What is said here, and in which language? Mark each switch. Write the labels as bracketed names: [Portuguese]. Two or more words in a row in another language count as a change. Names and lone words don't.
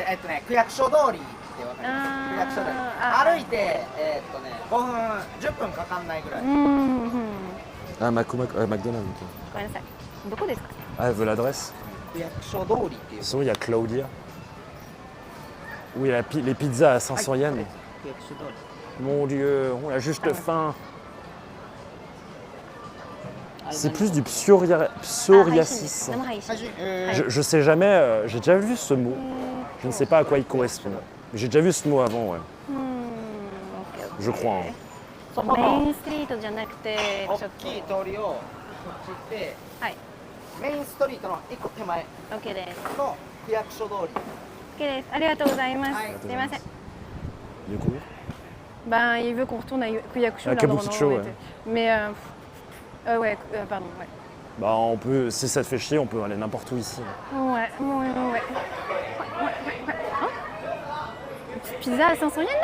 [Japanese] 区役所通りってわかります区役所通り歩いて5分10分かかんないぐらい [French] Ah, McDonald's. [Japanese] ごめんなさい。どこですか？ [French] Ah, elle veut l'adresse. [Japanese] 区役所通りっていう [French] Sinon, il y a Claudia. Oui, les pizzas à 500 yens. [Japanese] 区役所通り [French] Mon Dieu, on a juste faim. C'est plus du psoriasis. Je sais jamais, j'ai déjà vu ce mot. Je ne sais pas à quoi il correspond. J'ai déjà vu ce mot avant, ouais. Je crois. Hein. [Japanese] メインストリートじゃなくて、ちょっと大きい通りをこっち行ってはい。メインストリートの1個手前 OK です。の区役所通り OK です。ありがとうございます。はいすいません。 [French] Du coup Ben, il veut qu'on retourne à Kuyakusho. À là, non, Kabukicho, non, ouais. Mais, ouais, pardon, ouais. Bah, on peut, si ça te fait chier, on peut aller n'importe où ici. Ouais. Hein? Pizza à 500 yens là?